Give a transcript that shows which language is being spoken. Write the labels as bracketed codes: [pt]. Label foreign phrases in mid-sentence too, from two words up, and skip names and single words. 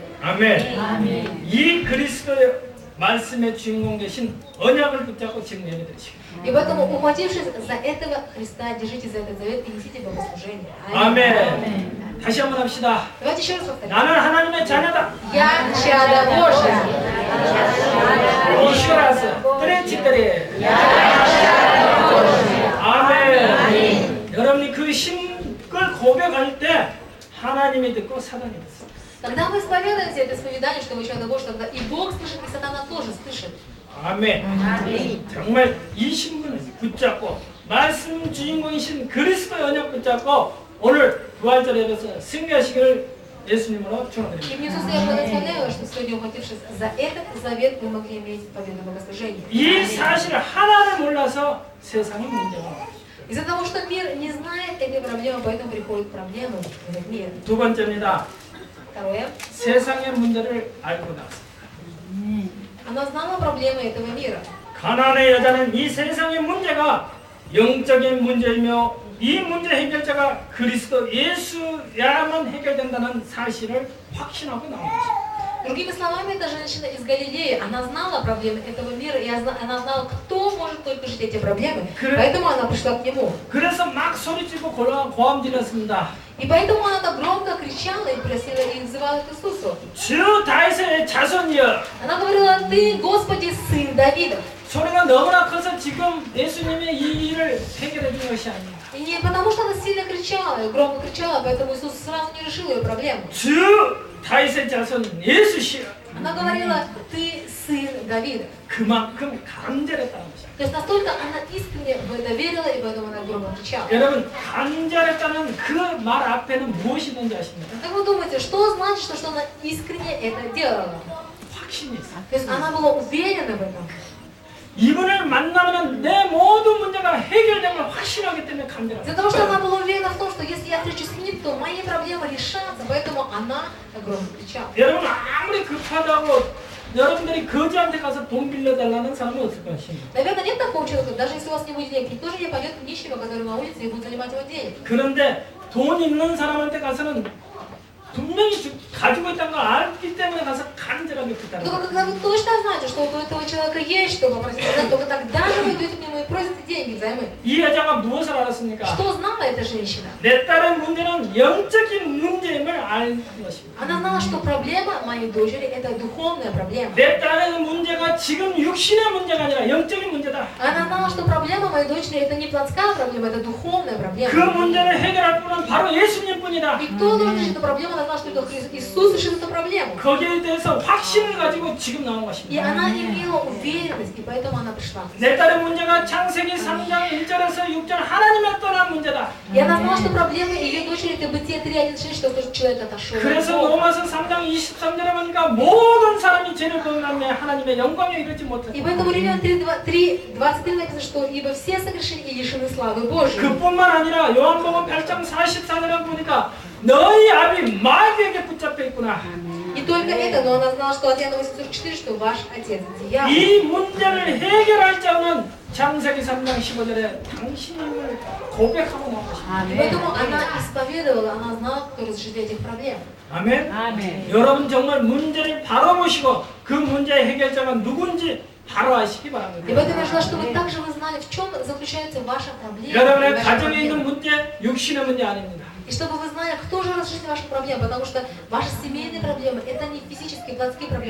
[ko] 아멘. 이 그리스도의 말씀의 주인공 되신 언약을 붙잡고 지금 예배드리시고. [ru] И поэтому, ухватившись за этого Христа, держите за этот завет и несите богослужение. [ko] 아멘. 다시 한번 합시다. [ru] Давайте еще раз повторим. [ko] 나는 하나님의 자녀다. [ru] Я чадо Божье. [ko] 이슈라스 트레치들이 아멘. 여러분이 그 신을 고백할 때 하나님이 듣고 사단이 듣습니다. [ru] Когда вы исповедуете это исповедание, что вы чадо Божье, тогда и Бог слышит, и сатана тоже слышит. [ko] 아멘. 정말 이 신분을 붙잡고 말씀 주인공이신 그리스도의 언약 붙잡고 오늘 부활절 예배에서 승리하시기를 예수님으로 [ru] И [ko] 축원드립니다. [ru] внизу я благословляю, что сегодня, ухватившись за этот завет, вы могли иметь победу в богослужении. [ko] 이 사실을 하나를 몰라서 세상의 문제가 많아요. [ru] Из-за того, что мир не знает этой проблемы, поэтому приходят проблемы в этот мир. [ko] 두 번째입니다. [ru] Второе. [ko] 세상의 문제를 알고 나서 [ru] Она знала проблемы этого мира. [ko] 가나안의 여자는 이 세상의 문제가 영적인 문제이며 이 문제 해결자가 그리스도 예수야만 해결된다는 사실을 확신하고 나온 것입니다. [ru] Другими словами, эта женщина из Галилеи, она знала проблемы этого мира, и она знала, кто может только решить эти проблемы. Поэтому она пришла к нему. [ko] 그래서 막 소리치고 고함 질렀습니다. [ru] И поэтому она так громко кричала и просила и взывала к Иисусу. [ko] 주 다윗의 자손이여. [ru] Она говорила: «Ты, Господи, сын Давидов». [ko] 소리가 너무나 커서 지금 예수님의 이 일을 해결해 준 것이 아니에요. [ru] И не потому, что она сильно кричала, громко кричала, поэтому Иисус сразу не решил ее проблему. [ko] 주 다윗의 자손 예수시여. [ru] Она говорила: «Ты сын Давида». [ko] 그만큼 간절했다는 것이야. [ru] То есть настолько она искренне в это верила, и поэтому она громко кричала. [ko] 여러분 간절했다는 그 말 앞에는 무엇이 있는지 아십니까? [ru] Как вы думаете, что значит, что она искренне это делала? [ko] 확신이 있어. [ru] То есть она была уверена в этом. [ko] 이분을 만나면 내 모든 문제가 해결됨을 확신하기 때문에 간절하다. [ru] Из-за того, что она была уверена в том, что если я встречусь с ним, то мои проблемы решатся, поэтому она громко кричала. [ko] 여러분 아무리 급하다고 여러분들이 거지한테 가서 돈 빌려달라는 사람은 없을 것입니다. [ru] Наверное, нет такого человека, даже если у вас не будет денег, никто же не пойдет к нищему, который на улице, и будет занимать его денег. [ko] 그런데 돈 있는 사람한테 가서는 분명히 가지고 있다는 걸 알기 때문에 가서 간절하게 부탁을 [ru] Только когда вы точно знаете, что у этого человека есть что попросить, только тогда же вы идете к нему и просите деньги взаймы. [ko] 이 여자가 무엇을 알았습니까? [ru] Что знала эта женщина? [ko] 내 딸의 문제는 영적인 문제임을 알 것입니다. [ru] Она знала, что проблема моей дочери – это духовная проблема. [ko] 내 딸의 문제가 지금 육신의 문제가 아니라 영적인 문제다. [ru] Она знала, что проблема моей дочери – это не плотская проблема, это духовная проблема. [ko] 그 문제를 해결할 분은 바로 예수님뿐이다. [ru] И кто должен решить эту проблему? Она знала, что это Иисус решит эту проблему. [ko] 거기에 대해서 확신을 가지고 지금 나온 [ru] И [ko] 것입니다. [ru] она имела уверенность, и поэтому она пришла. [ko] 내 딸의 문제가 창세기 3장 1절에서 6절 하나님을 떠난 문제다. [ru] И она знала, что проблема ее дочери – это Бытие 3:1-6, что тот человек отошел. [ko] 그래서 로마서 3장 23절에 보니까 모든 사람이 죄를 범하며 하나님의 영광에 이르지 [ru] И [ko] 못했다. [ru] поэтому Римлян 3:23 написано, что ибо все согрешили и лишены славы Божьей. [ko] 그뿐만 아니라 요한복음 8장 44절에 보니까 너희 아비 마귀에게 붙잡혀 있구나. [ru] Не только это, но она знала, что от Иоанна 8:44, что ваш отец дьявол. [ko] 이 문제를 해결할 자는 창세기 3장 15절에 당신임을 고백하고 나온 것입니다. [ru] И поэтому она исповедовала, она знала, кто разрешит этих проблем. [ko] 아멘. 아멘. 여러분 정말 문제를 바라보시고 그 문제의 해결자가 누군지 바로 아시기 [ru] И [ko] 바랍니다. [ru] поэтому я желаю, чтобы также вы знали, в чем заключается ваша проблема. [ko] 여러분의 [ru] ваша [ko] 가정에 [ru] проблема. [ko] 있는 문제, 육신의 문제 아닙니다. [ru] И чтобы вы знали, кто же разрешит ваши проблемы, потому что ваши семейные проблемы это не физические, плотские проблемы.